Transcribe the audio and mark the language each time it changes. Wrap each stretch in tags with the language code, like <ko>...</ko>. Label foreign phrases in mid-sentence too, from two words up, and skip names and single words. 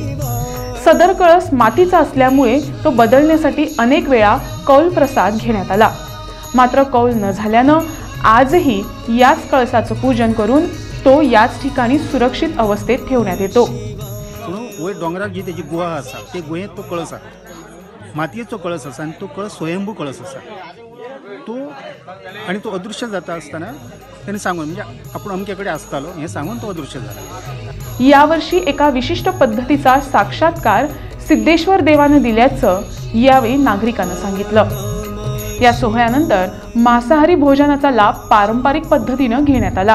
<mr>सदर कळस मातीचा असल्यामुळे तो बदलण्यासाठी अनेक वेळा कौल प्रसाद घेण्यात आला, मात्र कौल न झाल्यानं आजही याच कळसाचं पूजन करून तो याच ठिकाणी सुरक्षित अवस्थेत ठेवण्यात येतो।</mr> <kok>वयर डोंगरार जी त्याची गुहा आसा ते गुहेत तो कळस आसा, मातयेचो कळस आसा आणि तो कळस स्वयंभू कळस आसा तो,</kok> <mr>आणि तो अदृश्य जाता असताना त्यांनी सांगून म्हणजे आपण अमक्याकडे असतालो हे सांगून तो दृश्य झाला। यावर्षी एका विशिष्ट पद्धतीचा साक्षात्कार सिद्धेश्वर देवाने दिल्याचं यावेळी नागरिकांना सांगितलं। या सोहळ्यानंतर मांसाहारी भोजनाचा लाभ पारंपरिक पद्धतीने घेण्यात आला।</mr>